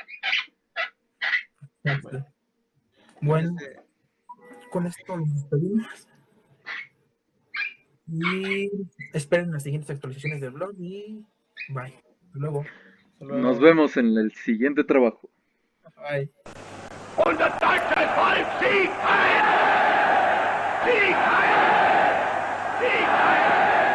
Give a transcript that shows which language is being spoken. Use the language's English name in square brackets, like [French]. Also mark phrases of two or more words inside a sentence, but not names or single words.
[Spanish] Bueno, Bueno, desde, con esto nos despedimos y esperen las siguientes actualizaciones del blog y bye. Hasta luego. hasta Nos luego. vemos en el siguiente trabajo. Bye. [German] Und das deutsche Volk Sieg heil! Sieg heil! Sieg heil!